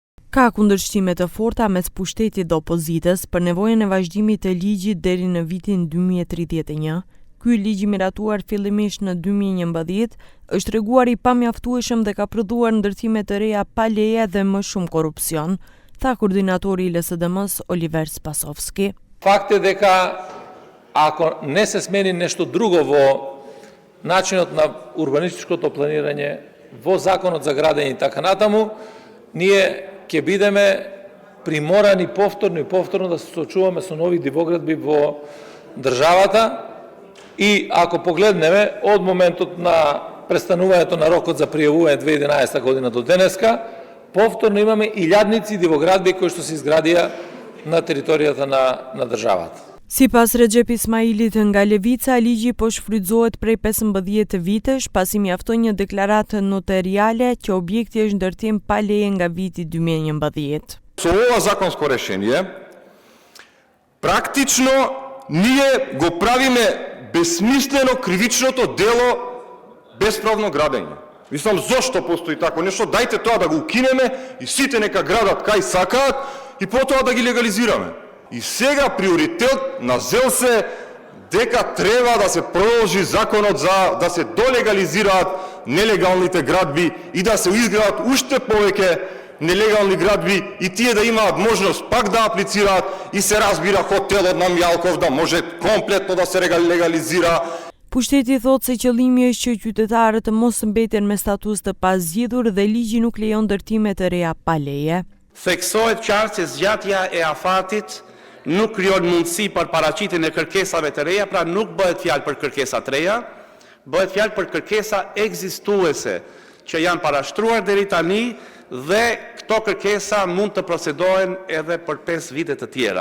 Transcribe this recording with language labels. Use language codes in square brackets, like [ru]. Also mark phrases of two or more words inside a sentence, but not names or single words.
[sq] Ka kundërshtimet të forta mes pushtetit dhe opozitës për nevojën e vazhdimit të ligjit deri në vitin 2031. Ky ligj i miratuar fillimisht në 2011 është treguar i pamjaftueshëm dhe ka prodhuar ndërtime të reja pa leje dhe më shumë korrupsion, tha koordinatori i LSDM-s Oliver Spasovski. [mk] Факт е дека ако не се смени нешто друго во начинот на урбанистичкото планирање, во законот за градење и така натаму, ние ќе бидеме приморани повторно да се соочуваме со нови дивоградби во државата и ако погледнеме од моментот на престанувањето на рокот за пријавување 2011 година до денеска, повторно имаме илјадници дивоградби кои што се изградија на територијата на државата. [sq] Sipas Recep Ismailit nga Levica, ligji po shfrytëzohet prej 15 vitesh, pasi mjafton një deklaratë notariale që objekti është ndërtim pa leje nga viti 2011. [mk] Со ова законско решение, практично ние го правиме безсмислено кривичното дело bespravno градење. Мислам, зошто постои тако нешто? Дајте тоа да го укинеме и сите нека градат кај сакаат и потоа да ги легализираме. И сега приоритет на ЗЕЛ се дека треба да се продолжи законот за да се долегализираат нелегалните градби и да се изградат уште повеќе нелегални градби и тие да имаат можност пак да аплицираат и се разбира хотелот на Мјалков да може комплетно да се легализира. [sq] Pushteti thot se qëllimi është që qytetarët të mos mbeten me status të pazgjedhur dhe ligji nuk lejon ndërtime të reja pa leje. Theksohet qartë se zgjatja e afatit nuk krijon mundësi për paraqitjen e kërkesave të reja, pra nuk bëhet fjalë për kërkesa të reja, bëhet fjalë për kërkesa ekzistuese që janë parashtruar deri tani dhe këto kërkesa mund të procedohen edhe për 5 vite të tjera.